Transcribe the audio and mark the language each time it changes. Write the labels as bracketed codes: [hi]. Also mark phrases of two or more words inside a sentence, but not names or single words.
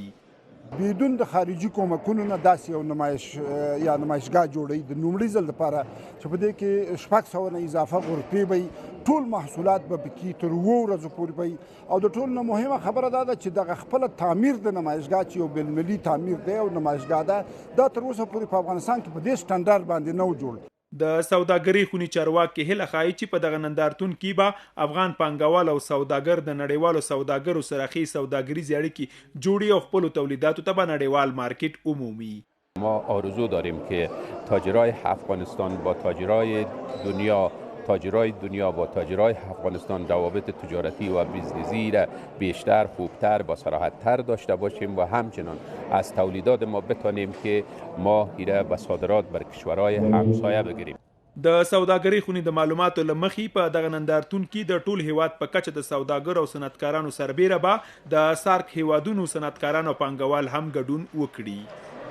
[ps] بدون د خارجي کومکونو نه داسې یو نمایشګاه جوړوي د لومړي ځل لپاره چې په دې کې 600 نه اضافه غرفې به ټول محصولات به پکې تر 2 ورځو پورې به او د ټول نه مهمه خبره دا ده چې دغه خپل تعمیر د نمایشګاه چې یو بین‌المللي تعمیر دی او نمایشګاه ده دا تر اوسه پورې په افغانستان کې په دې سټنډرډ باندې نه و جوړ. د سوداګرۍ خونی چارواکي هله خایي چې په دغه نندارتون کې به افغان پانګوال او سوداګر د نړیوالو سوداګرو سره خي سوداګریزې اړیکې جوړي او خپل تولیداتو ته به نړیوال مارکت عمومی. [fa] ما آرزو داریم که تاجرای افغانستان با تاجرای دنیا با تاجرای افغانستان روابط تجارتی و بیزنسی را بیشتر، خوبتر، با صراحت‌تر داشته باشیم و همچنان از تولیدات ما بتانیم که ما ایره به صادرات بر کشورهای همسایه بگیریم. [ps] د سوداګرۍ خونې د معلوماتو له مخې په دغه نندارتون کې د ټول هیواد په کچه د سوداګر او صنعتکارانو سربیره به د سارک هیوادونو صنعتکاران او پانګوال هم ګډون وکړي.